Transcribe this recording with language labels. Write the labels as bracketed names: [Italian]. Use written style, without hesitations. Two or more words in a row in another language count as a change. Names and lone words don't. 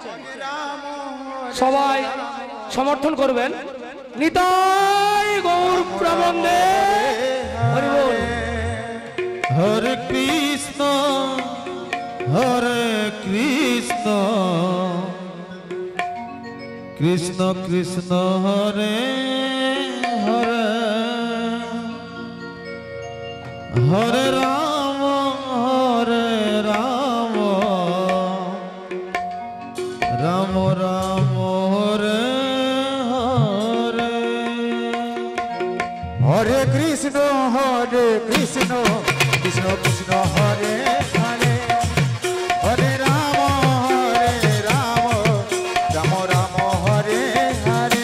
[Bangla] সবাই সমর্থন করবেন। নিতাই গৌর প্রেমানন্দে হরি বল। [Sanskrit] হরে কৃষ্ণ কৃষ্ণ কৃষ্ণ হরে হরে হরে রাম রাম রাম হরে হরে হরে কৃষ্ণ কৃষ্ণ কৃষ্ণ হরে হরে হরে রাম রাম রাম হরে হরে